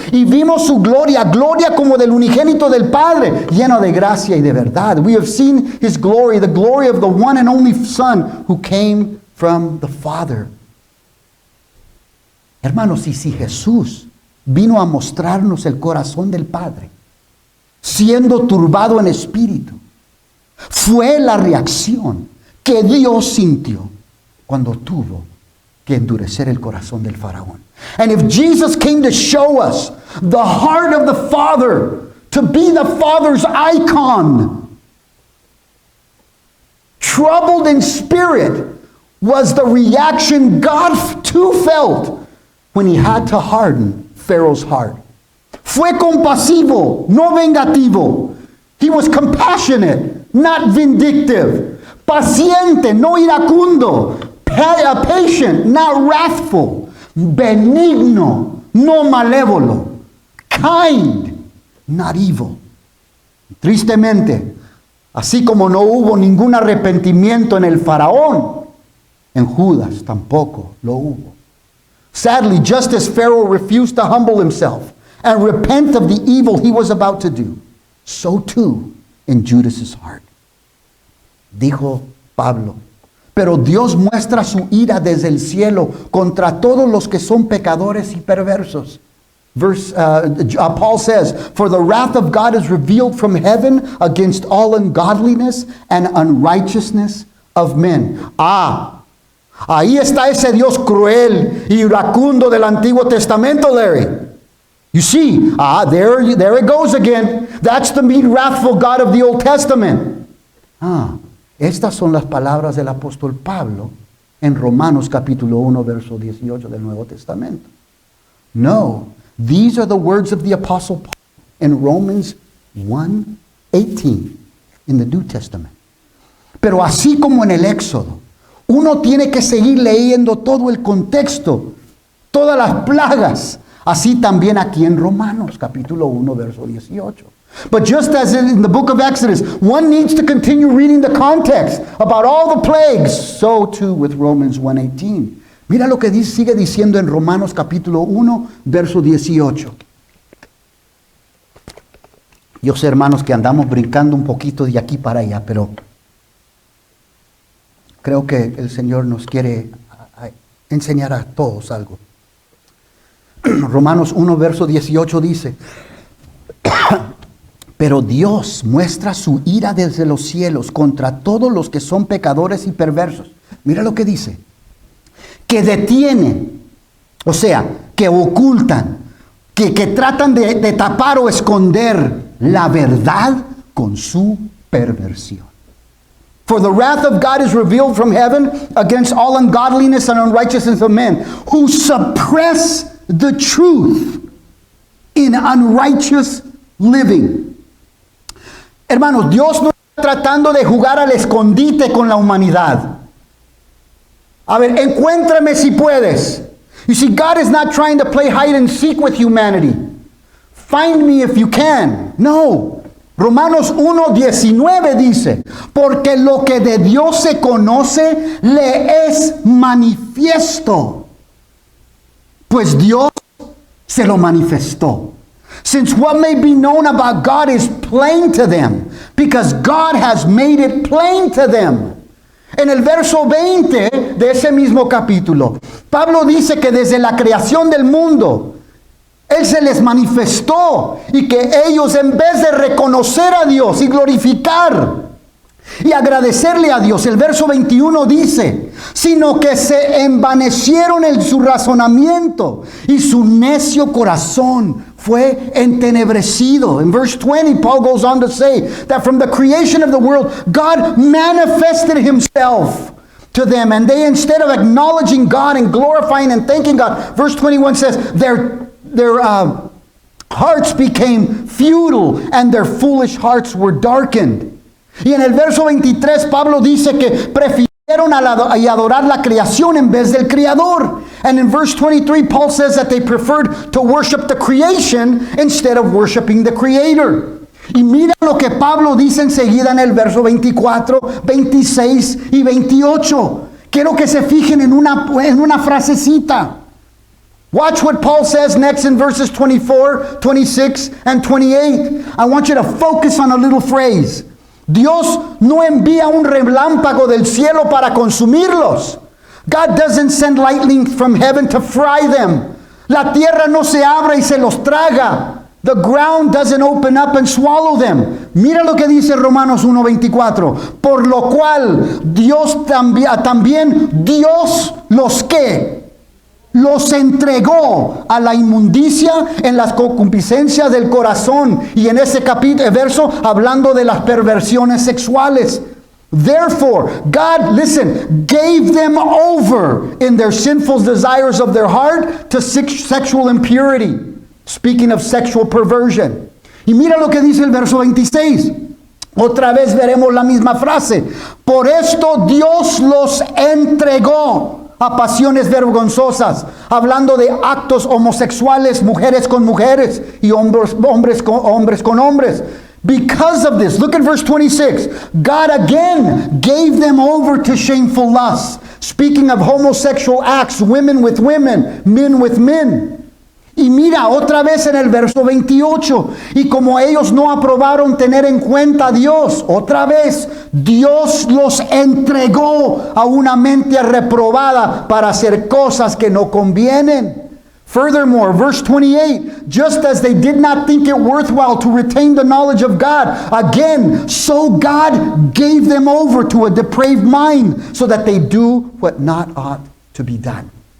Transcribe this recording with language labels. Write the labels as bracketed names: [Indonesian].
[Spanish] Y vimos su gloria, gloria como del unigénito del Padre, lleno de gracia y de verdad. [English] We have seen His glory, the glory of the one and only Son who came from the Father. [Spanish] Hermanos, y si Jesús vino a mostrarnos el corazón del Padre, siendo turbado en espíritu, fue la reacción que Dios sintió cuando tuvo que endurecer el corazón del faraón. [English] And if Jesus came to show us the heart of the Father, to be the Father's icon, troubled in spirit was the reaction God too felt when he had to harden Pharaoh's heart. [Spanish] Fue compasivo, no vengativo. [English] He was compassionate, not vindictive. [Spanish] Paciente, no iracundo. [English] Patient, not wrathful. [Spanish] Benigno, no malévolo. [English] Kind, not evil. [Spanish] Tristemente, así como no hubo ningún arrepentimiento en el faraón, en Judas tampoco lo hubo. [English] Sadly, just as Pharaoh refused to humble himself and repent of the evil he was about to do, so too in Judas's heart. [Spanish] Dijo Pablo, pero Dios muestra su ira desde el cielo contra todos los que son pecadores y perversos. [English] Paul says, for the wrath of God is revealed from heaven against all ungodliness and unrighteousness of men. [Spanish] Ahí está ese Dios cruel y iracundo del Antiguo Testamento, Larry. [English] You see, there it goes again. That's the mean, wrathful God of the Old Testament. [Spanish] Estas son las palabras del apóstol Pablo en Romanos capítulo 1, verso 18 del Nuevo Testamento. [English] No, these are the words of the apostle Paul in Romans 1:18 in the New Testament. [Spanish] Pero así como en el Éxodo, uno tiene que seguir leyendo todo el contexto, todas las plagas, así también aquí en Romanos capítulo 1, verso 18. [English] But just as in the book of Exodus, one needs to continue reading the context about all the plagues, so too with Romans 1:18. [Spanish] Mira lo que sigue diciendo en Romanos capítulo 1, verso 18. Yo sé, hermanos, que andamos brincando un poquito de aquí para allá, pero creo que el Señor nos quiere enseñar a todos algo. Romanos 1, verso 18 dice, pero Dios muestra su ira desde los cielos contra todos los que son pecadores y perversos. Mira lo que dice. Que detienen, o sea, que ocultan, que tratan de tapar o esconder la verdad con su perversión. [English] For the wrath of God is revealed from heaven against all ungodliness and unrighteousness of men, who suppress the truth in unrighteous living. [Spanish] Hermanos, Dios no está tratando de jugar al escondite con la humanidad. A ver, encuéntrame si puedes. [English] You see, God is not trying to play hide and seek with humanity. Find me if you can. No. [Spanish] Romanos 1:19 dice, porque lo que de Dios se conoce le es manifiesto, pues Dios se lo manifestó. [English] Since what may be known about God is plain to them, because God has made it plain to them. [Spanish] En el verso 20 de ese mismo capítulo, Pablo dice que desde la creación del mundo, Él se les manifestó y que ellos, en vez de reconocer a Dios y glorificar y agradecerle a Dios, el verso 21 dice, sino que se envanecieron en su razonamiento y su necio corazón fue entenebrecido. [English] In verse 20, Paul goes on to say that from the creation of the world, God manifested himself to them, and they, instead of acknowledging God and glorifying and thanking God, verse 21 says, their hearts became futile and their foolish hearts were darkened. [Spanish] Y en el verso 23 Pablo dice que prefirieron adorar la creación en vez del Creador. [English] And in verse 23 Paul says that they preferred to worship the creation instead of worshiping the Creator. [Spanish] Y mira lo que Pablo dice enseguida en el verso 24, 26 y 28. Quiero que se fijen en una frasecita. [English] Watch what Paul says next in verses 24, 26, and 28. I want you to focus on a little phrase. [Spanish] Dios no envía un relámpago del cielo para consumirlos. [English] God doesn't send lightning from heaven to fry them. [Spanish] La tierra no se abre y se los traga. [English] The ground doesn't open up and swallow them. [Spanish] Mira lo que dice Romanos 1:24. Por lo cual Dios también Dios los que los entregó a la inmundicia en las concupiscencias del corazón. Y en ese verso hablando de las perversiones sexuales. [English] Therefore, God, listen, gave them over in their sinful desires of their heart to sexual impurity. Speaking of sexual perversion. [Spanish] Y mira lo que dice el verso 26. Otra vez veremos la misma frase. Por esto Dios los entregó a pasiones vergonzosas, hablando de actos homosexuales, mujeres con mujeres y hombres con hombres. [English] Because of this, look at verse 26. God again gave them over to shameful lusts. Speaking of homosexual acts, women with women, men with men. [Spanish] Y mira otra vez en el verso 28, y como ellos no aprobaron tener en cuenta a Dios, otra vez Dios los entregó a una mente reprobada para hacer cosas que no convienen. [English] Furthermore, verse 28, just as they did not think it worthwhile to retain the knowledge of God, again, so God gave them over to a depraved mind, so that they do what not ought to be done.